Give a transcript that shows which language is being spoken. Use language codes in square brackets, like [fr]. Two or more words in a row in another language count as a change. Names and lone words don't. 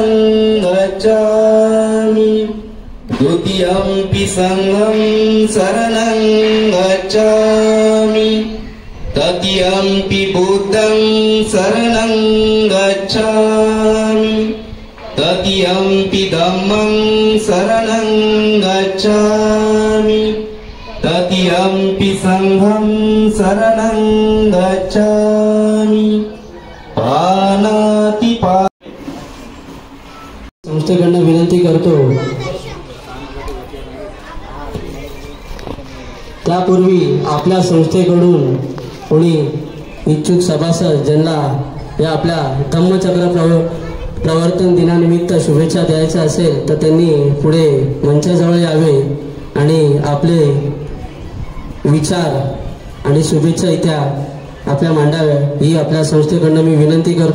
[pi] गच्छामि द्वितीयंपि संघं शरणं गच्छामि तृतीयंपि बुद्धं शरणं गच्छामि तृतीयंपि धम्मं शरणं गच्छामि तृतीयंपि संघं शरणं गच्छामि पानातिपाता। [mr] संस्थेकडून विनंती करतो त्यापूर्वी आपल्या संस्थेकडून कोणी इच्छुक सभासद ज्यांना या आपल्या धम्मचक्र प्रवर्तन दिनानिमित्त शुभेच्छा द्यायच्या असेल तर त्यांनी पुढे मंचाजवळ यावे आणि आपले विचार आणि शुभेच्छा इथे आपल्या मांडाव्या ही आपल्या संस्थेकडून मी विनंती करतो।